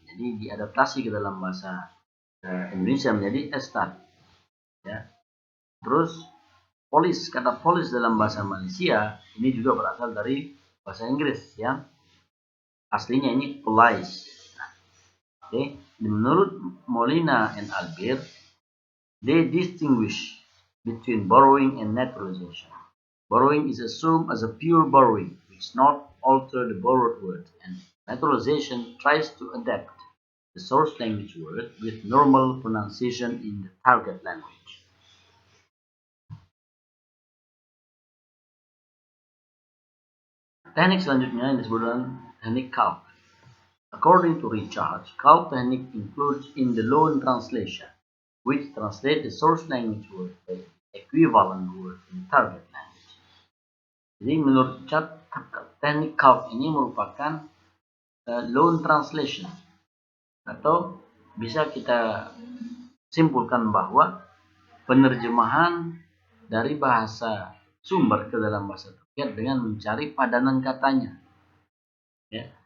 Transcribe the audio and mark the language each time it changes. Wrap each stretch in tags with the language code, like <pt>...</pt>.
<id>Jadi diadaptasi ke dalam bahasa Indonesia menjadi estat. Ya. Terus polis, kata polis dalam bahasa Malaysia ini juga berasal dari bahasa Inggris, ya. Aslinya ini police. Okay.</id> <en>Menurut Molina and Albert, they distinguish between borrowing and naturalization. Borrowing is assumed as a pure borrowing, which not alter the borrowed word, and naturalization tries to adapt the source language word with normal pronunciation in the target language.</en> <id>Teknik selanjutnya yang disebut dengan teknik Kalb.</id> <en>According to Richard, Kalb technique includes in the loan translation, which translate the source language word by equivalent word in target language.</en> <id>Jadi menurut Richard, teknik Kalb ini merupakan loan translation, atau bisa kita simpulkan bahwa penerjemahan dari bahasa sumber ke dalam bahasa target dengan mencari padanan katanya. Ya.</id>